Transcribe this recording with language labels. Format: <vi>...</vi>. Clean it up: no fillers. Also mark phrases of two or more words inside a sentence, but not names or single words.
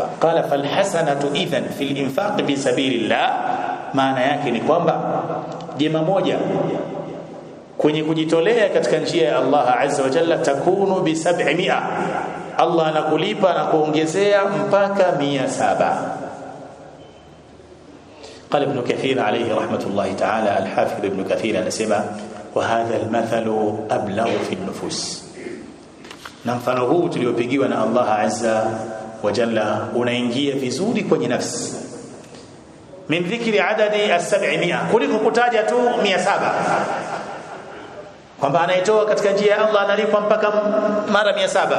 <ar>قال فالحسنة إذن في الإنفاق في سبيل الله,</ar> <sw>maana yake ni kwamba jema moja kwenye kujitolea katika njia ya Allah</sw> <ar>عز وجل تكون ب</ar> <sw>700, Allah anakulipa na kuongezea mpaka 700.</sw> <ar>قال ابن كثير عليه رحمة الله تعالى، الحافظ ابن كثير anasema وهذا المثل أبلغ في النفوس،</ar> <sw>na mfano huu tuliopigiwa na Allah</sw> <ar>عز وجل</ar> <sw>unaingia vizuri kwenye nafsi,</sw> <ar>من ذكر عدد ال700,</ar> <sw>kuliko kutaja tu 700 kwamba anaitoa katika njia ya Allah analipwa mpaka mara 700.</sw>